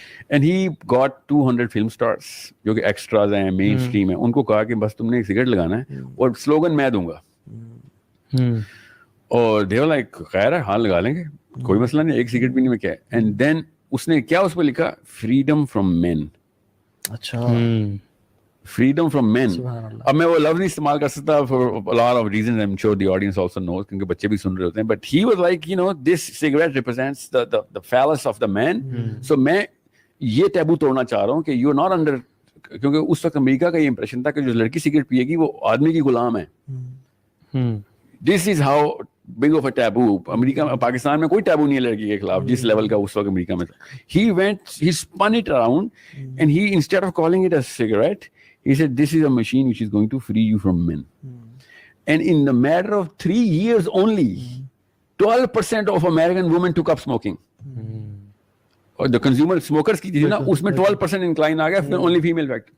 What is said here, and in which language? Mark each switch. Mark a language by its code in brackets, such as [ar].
[en] And he got 200 film stars [ur] جو کہ extras ہیں, مین اسٹریم ہیں, ان کو کہا کہ بس تم نے سگریٹ لگانا ہے اور سلوگن میں دوں گا. اور [en] they were like [ur] خیر ہے, ہاں لگا لیں گے, کوئی مسئلہ نہیں, ایک سگریٹ بھی نہیں میں کیا ہے. اینڈ دین اس نے کیا اس پہ لکھا, [en] Freedom from men. [ur] اچھا, [en] freedom from men. [ur] اب میں وہ لفظ نہیں استعمال کر سکتا [en] for a lot of reasons, I'm sure the audience also knows, [ur] کیونکہ بچے بھی سن رہے ہوتے ہیں, [en] but he was like, this cigarette represents the phallus of the man. [ur] So میں یہ ٹیبو توڑنا چاہ رہا ہوں کہ [en] you are not under, [ur] کیونکہ اس وقت امریکہ کا یہ امپریشن تھا کہ جو لڑکی سگریٹ پیے گی وہ آدمی کی غلام ہے. [en] This is how big of a taboo. [ur] امریکہ پاکستان میں کوئی ٹیبو نہیں ہے لڑکی کے خلاف جس لیول کا اس وقت امریکہ میں تھا. [en] He spun it around and he, instead of calling it a cigarette, he said, this is a machine which is going to free you from men. And in the matter of 3 years only, 12% of American women took up smoking. [ur] اور جو consumer smokers کی تھی نا اس میں 12% incline آ گیا, پھر only female fact.